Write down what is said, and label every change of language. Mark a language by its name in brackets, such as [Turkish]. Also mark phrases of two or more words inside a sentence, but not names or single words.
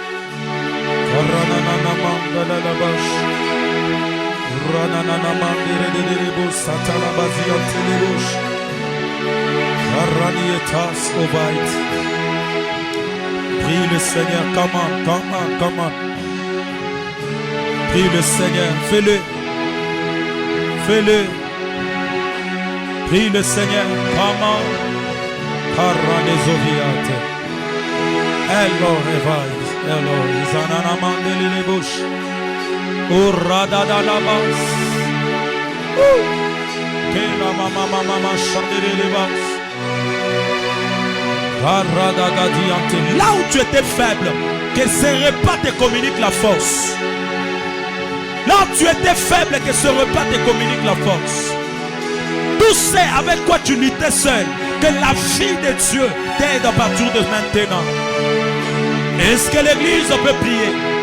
[French] Prie le Seigneur, [English] come on. [French] Prie le Seigneur, fais-le. Fais-le. Prie le Seigneur, [English] come on. Hello, revive. Hello, Izanana Mandele Bush. Urada la bas. Kela mama chandele bas. Arada gadiante. [French] Là où tu étais faible, que ce repas te communique la force. Là où tu étais faible, que ce repas te communique la force. Tout c'est avec quoi tu luttais seul, que la vie de Dieu t'aide à partir de maintenant. Est-ce que l'église peut prier?